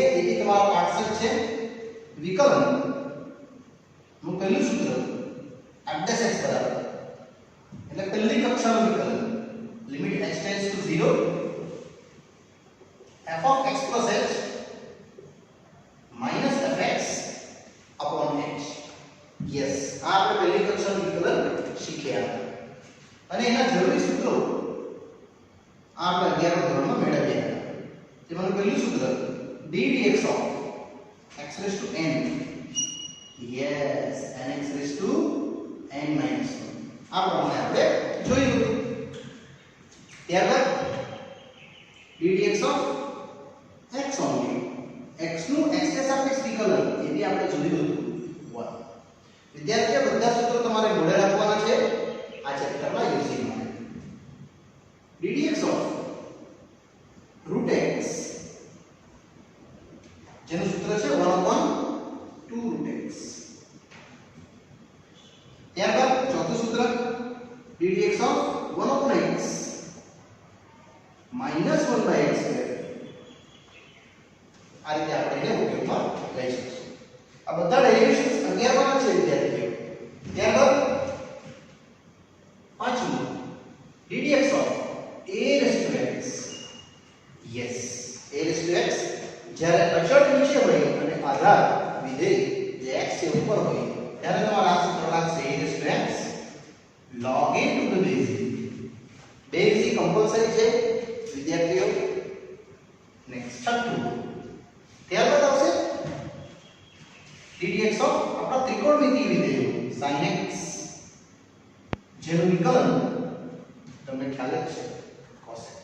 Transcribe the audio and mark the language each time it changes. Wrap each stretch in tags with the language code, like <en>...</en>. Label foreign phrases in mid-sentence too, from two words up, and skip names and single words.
<gu>જેથી તમારો પાઠ છે વિકલન નું પહેલું સૂત્ર f(x) બરાબર એટલે પહેલી કક્ષાનું વિકલન લિમિટ x</gu> <en>tends to</en> <gu>0 f(x + h) - fx</gu> <en>upon h।</en> <gu>યસ, આ આપણે પહેલી કક્ષાનું વિકલન શીખ્યા અને એના જરૂરી સૂત્રો આ આપણે 11મા ધોરણમાં મેળવ્યા। તેમાંનું પહેલું સૂત્ર</gu> <en>ddx of x raised to n, yes, nx raised to n minus 1</en> <gu>આ પ્રમાણે આપણે જોયું હતું।</gu> <en>ત્યારબાદ ddx of x only,</en> <gu>x નું x ને સાપેક્ષ વિકલન એ બી આપણે જોયું હતું 1। વિદ્યાર્થીઓ બધા સૂત્રો તમારે મોઢે રાખવાના છે આ ચેપ્ટરમાં યુઝિંગ માટે।</gu> <en>ddx of √x</en> <gu>જેનું સૂત્ર છે 1/2√x। ત્યારબાદ ચોથું સૂત્ર</gu> <en>ddx of 1/x - 1/x²।</en> <gu>આ રીતે આપણે એને ઉપયોગમાં લઈ શકીશું। આ બધા ડેરિવેશન્સ 11માં છે વિદ્યાર્થીઓ। ત્યારબાદ પાંચમું</gu> <en>ddx of a⁻x,</en> <gu>યસ, a⁻x જ્યારે અચળ નીચે હોય અને આધાર વિધેય જે x છે ઉપર હોય ત્યારે તમારા આ સૂત્ર લાગશે a⁻x</gu> <en>log a to the base e।</en> <gu>base e કમ્પલસરી છે વિદ્યાર્થીઓ। નેક્સ્ટ છઠ્ઠું, ત્યારબાદ આવશે</gu> <en>ddx of</en> <gu>આપણા ત્રિકોણમિતિય વિધેયો sin x જેનું વિકલન તમને ખ્યાલ જ છે cos x।</gu>